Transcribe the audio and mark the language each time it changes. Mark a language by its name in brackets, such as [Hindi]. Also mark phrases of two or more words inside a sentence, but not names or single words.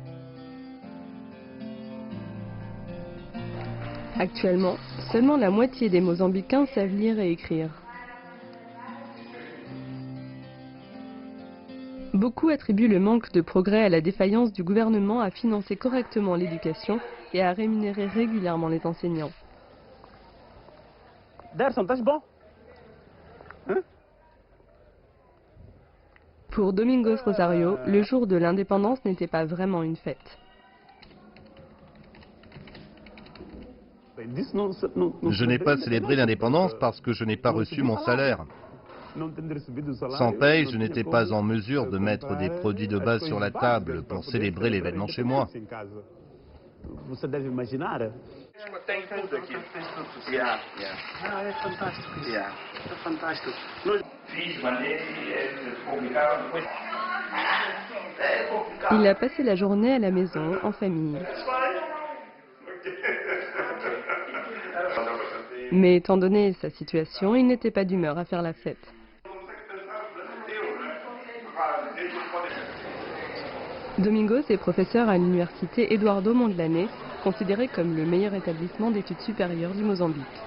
[French] Actuellement, seulement la moitié des Mozambicains savent lire et écrire. Beaucoup attribuent le manque de progrès à la défaillance du gouvernement à financer correctement l'éducation et à rémunérer régulièrement les enseignants. [Portuguese] Derson, estás bom? [French] Pour Domingos Rosario, le jour de l'indépendance n'était pas vraiment une fête. Je n'ai pas célébré l'indépendance parce que je n'ai pas reçu mon salaire. Sans paye, je n'étais pas en mesure de mettre des produits de base sur la table pour célébrer l'événement chez moi. [Portuguese] Tem tudo aqui. Ah, é fantástico isso. É fantástico. Fiz, mandei, publicaram depois. [French] Il a passé la journée à la maison, en famille. Mais étant donné sa situation, il n'était pas d'humeur à faire la fête. Domingos est professeur à l'université Eduardo Mondlane, considéré comme le meilleur établissement d'études supérieures du Mozambique.